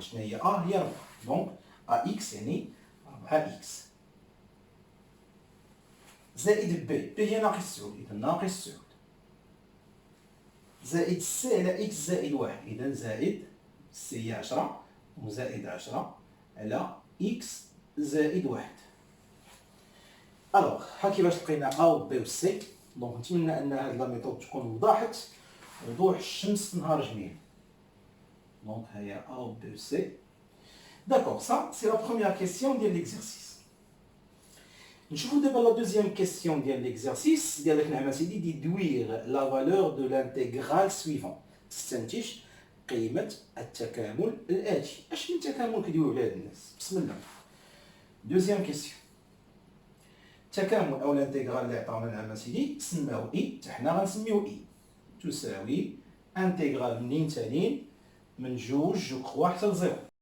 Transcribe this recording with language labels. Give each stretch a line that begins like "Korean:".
Arabic: شنو هي ا؟ هي 4، دونك ا اكس يعني 4 اكس زائد بي، بي هي ناقص 9، اذا ناقص 9 زائد سي على اكس زائد 1، اذا زائد سي هي 10 وزائد 10 على اكس زائد 1. الوغ ها كيفاش لقينا ا و بي و سي. دونك نتمنى ان هاد لا ميثود تكون وضحت وضوح الشمس في نهار جميل. دونك هيا ا و بي و سي.
French: D'accord, ça c'est la première question de l'exercice.
Arabic: نشوفوا دابا
French: la deuxième question ديال l'exercice
Arabic: ديالك نعم سيدي
French: déduire la valeur de l'intégrale suivant.
Arabic: تستنتج قيمة التكامل الآتي. اش من تكامل كيدويو على هاد الناس؟ بسم الله.
French: Deuxième question.
Arabic: التكامل او الانتيغرال اللي عطاونا نعم سيدي سماو اي، حتى حنا غنسميو اي تساوي انتيغرال منين تالين من جوج جو كخوا حتى لزيرو.